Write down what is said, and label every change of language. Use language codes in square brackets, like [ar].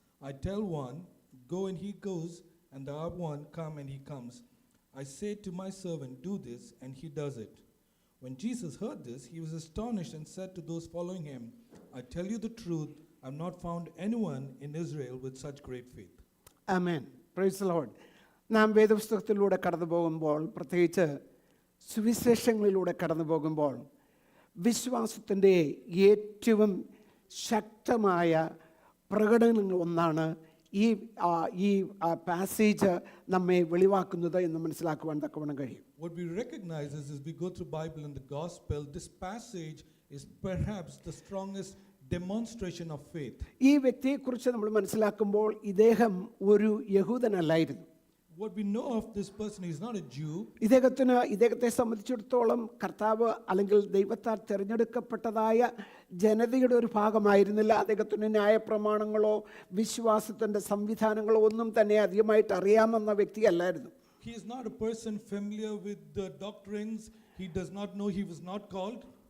[en] I tell one, go, and he goes, and the other one, come, and he comes. I say to my servant, do this, and he does it. When Jesus heard this, he was astonished and said to those following him, I tell you the truth, I have not found anyone in Israel with such great faith. Amen. Praise the Lord. [ml] നാം വേദപുസ്തകത്തിലൂടെ കടന്നു പോകുമ്പോൾ പ്രത്യേകിച്ച് സുവിശേഷങ്ങളിലൂടെ കടന്നു പോകുമ്പോൾ വിശ്വാസത്തിൻ്റെ ഏറ്റവും ശക്തമായ പ്രകടനങ്ങൾ ഒന്നാണ് ഈ പാസേജ് നമ്മെ വെളിവാക്കുന്നത് എന്ന് മനസ്സിലാക്കുവാൻ തക്കവണ്ണം കഴിയും. [en] What we recognize is, as we go through Bible and the Gospel, this passage is perhaps the strongest demonstration of faith. [ml] ഈ വ്യക്തിയെക്കുറിച്ച് നമ്മൾ മനസ്സിലാക്കുമ്പോൾ ഇദ്ദേഹം ഒരു യഹൂദനല്ലായിരുന്നു. [en] What we know of this person, he is not a Jew. [ml] ഇദ്ദേഹത്തെ സംബന്ധിച്ചിടത്തോളം കർത്താവ് അല്ലെങ്കിൽ ദൈവത്താൽ തിരഞ്ഞെടുക്കപ്പെട്ടതായ ജനതയുടെ ഒരു ഭാഗമായിരുന്നില്ല. അദ്ദേഹത്തിന് ന്യായപ്രമാണങ്ങളോ വിശ്വാസത്തിൻ്റെ സംവിധാനങ്ങളോ ഒന്നും തന്നെ അധികമായിട്ട് അറിയാമെന്ന വ്യക്തിയല്ലായിരുന്നു. [en] He is not a person familiar with the doctrines. He does not know, he was not called.